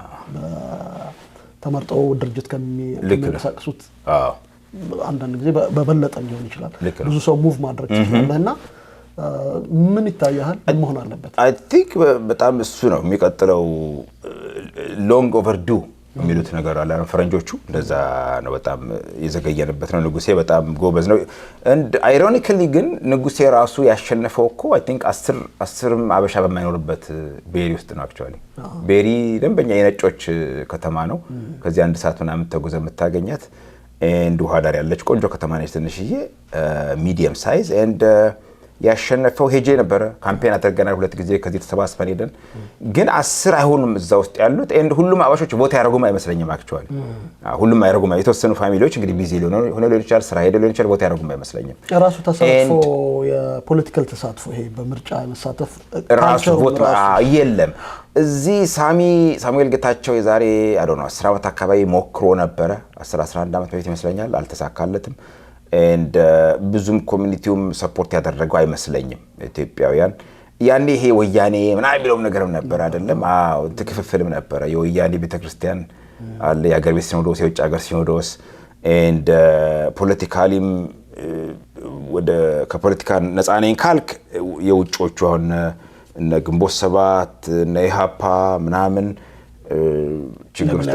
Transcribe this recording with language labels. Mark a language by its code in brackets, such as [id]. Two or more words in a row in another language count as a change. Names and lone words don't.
[am] ተመርጠው ድርጅት ከሚንቀሳቀሱት አንዳንድ ጊዜ በበለጠ ሊሆን ይችላል ብዙ ሰው ሙቭ ማድረግ ይችላልና ምን ይታያል ምን መሆን አለበት [en] I think [am] በጣም እሱ ነው የሚቀጥለው [en] long overdue [am] የሚሉት ነገር አለ ፈረንጆቹ እንደዛ ነው በጣም የዘገየንበት ነው ንጉሴ በጣም ጎበዝ ነው [en] and ironically [am] ግን ንጉሴ ራሱ ያሸነፈው እኮ [en] I think [am] 10 አበሻ በማይኖርበት ቤሪ ውስጥ ነው actually ቤሪ ደንበኛ የነጮች ከተማ ነው ከዚህ አንድ ሰዓት ምናምን ተጉዘ የምታገኛት and ውሃ ዳር ያለች ቆንጆ ከተማ ነች ትንሽዬ [en] medium size and [am] ያሸነፈው ሄጄ ነበር ካምፔን አደረገናል 2 ጊዜ ከዚህ ተሰባስበን ሄደን ግን 10 አይሆኑም እዛ ውስጥ ያሉት and ሁሉም አባሾች ቦታ ያረጉም አይመስለኝም actually ሁሉም አይረጉም የተወሰኑ ፋሚሊዎች እንግዲህ ቢዚ ሆነ ሊሆን ይችላል ስራ ሄደ ሊሆን ይችላል ቦታ ያረጉም አይመስለኝም ራሱ ተሳትፎ የፖለቲካል ተሳትፎ ይሄ በምርጫ መሳተፍ ራሱ ቦታ የለም እዚህ ሳሙኤል ጌታቸው የዛሬ [en] I don't know [am] 10 አመት አካባቢ ሞክሮ ነበር 11 አመት በፊት ይመስለኛል አልተሳካለትም and ብዙም ኮሚኒቲውም ሰፖርት ያደረገው አይመስለኝም ኢትዮጵያውያን ያኔ ይሄ ወያኔ ምናምን የሚለው ነገርም ነበር አይደለም? አዎ ትክፍልም ነበር። የወያኔ ቤተክርስቲያን አለ፣ የሀገር ቤት ሲኖዶስ፣ የውጭ ሀገር ሲኖዶስ ኤንድ ፖለቲካሊም ወደ ከፖለቲካ ነፃ ነኝ ካልክ የውጮቹ አሁን እነ ግንቦት ሰባት እነ ኢሃፓ ምናምን ችግር ውስጥ